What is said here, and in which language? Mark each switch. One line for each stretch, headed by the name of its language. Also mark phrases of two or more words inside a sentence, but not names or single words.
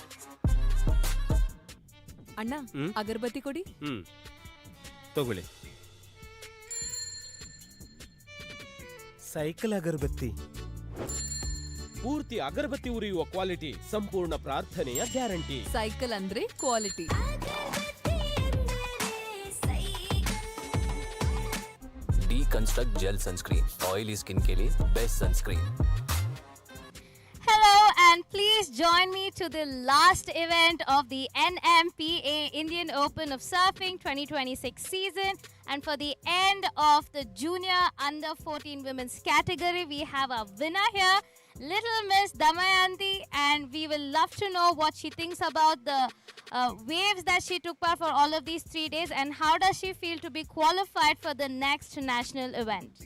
Kannada: ಅಣ್ಣ ಅಗರಬತ್ತಿ ಕೊಡಿ. ತಗೊಳ್ಳಿ. ಸೈಕಲ್ ಅಗರಬತ್ತಿ. ಪೂರ್ತಿ ಅಗರಬತ್ತಿ ಉರಿಯುವ ಕ್ವಾಲಿಟಿ, ಸಂಪೂರ್ಣ ಪ್ರಾರ್ಥನೆಯ ಗ್ಯಾರಂಟಿ. ಸೈಕಲ್ ಅಂದ್ರೆ ಕ್ವಾಲಿಟಿ.
English: Deconstruct gel sunscreen oily skin
Hindi: के लिए
English: best sunscreen. Hello and please join me to the last event of the NMPA Indian Open of Surfing 2026 season. And for the end of the junior under 14 women's category, we have a winner here, Little Miss Damayanti, and we will love to know what she thinks about the waves that she took part for all of these 3 days, and how does she feel to be qualified for the next national event.